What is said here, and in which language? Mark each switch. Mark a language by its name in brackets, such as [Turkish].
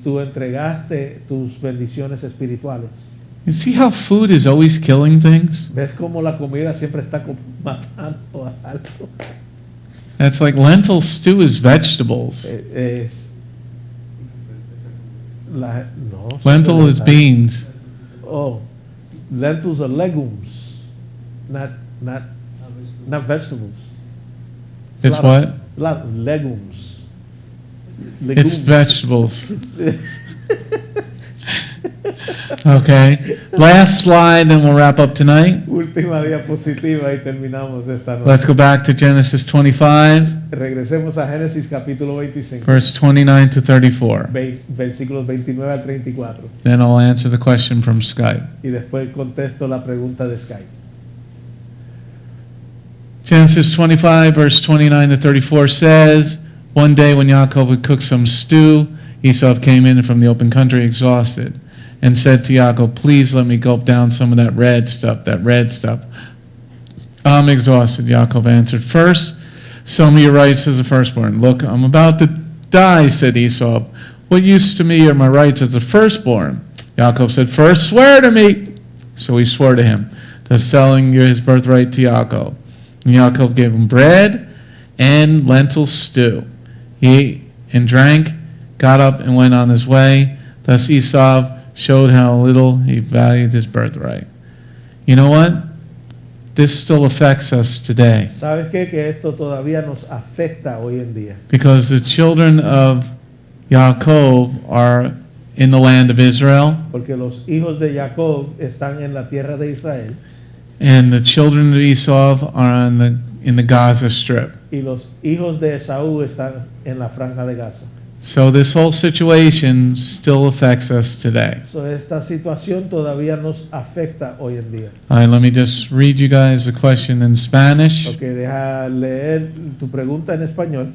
[Spanish] tú entregaste tus bendiciones espirituales. [English] You see how food is always killing things? [Spanish] ¿Ves cómo la comida siempre está matando a algo? [English] That's like lentil stew is vegetables. No, Lentil is beans. Oh, lentils are legumes, not vegetables. It's a lot what? of- lot of legumes. It's vegetables. It's- Okay. Last slide, then we'll wrap up tonight. [Spanish] Última diapositiva y terminamos esta noche. [English] Let's go back to Genesis 25, [Spanish] Regresemos a Génesis capítulo 25, [English] verse 29 to 34. [Spanish] versículos 29 al 34. [English] Then I'll answer the question from Skype. [Spanish] Y después contesto la pregunta de Skype. [English] Genesis 25, verse 29 to 34 says, one day when Yaakov would cook some stew, Esau came in from the open country exhausted and said to Yaakov, please let me gulp down some of that red stuff. I'm exhausted, Yaakov answered. First, sell me your rights as the firstborn. Look, I'm about to die, said Esau. What use to me are my rights as the firstborn? Yaakov said, first swear to me. So he swore to him, thus selling his birthright to Yaakov. And Yaakov gave him bread and lentil stew. He ate and drank, got up and went on his way. Thus Esau showed how little he valued his birthright. You know what? This still affects us today. [Spanish] ¿Sabes qué? Que esto todavía nos afecta hoy en día. [English] Because the children of Yaakov are in the land of Israel, [Spanish] Porque los hijos de Jacob están en la tierra de Israel [English] and the children of Esau are in the Gaza Strip. [Spanish] y los hijos de Esaú están en la franja de Gaza. [English] So this whole situation still affects us today. [Spanish] So, esta situación todavía nos afecta hoy en día. [English] All right, let me just read you guys a question in Spanish. [Spanish] Ok, deja leer tu pregunta en español.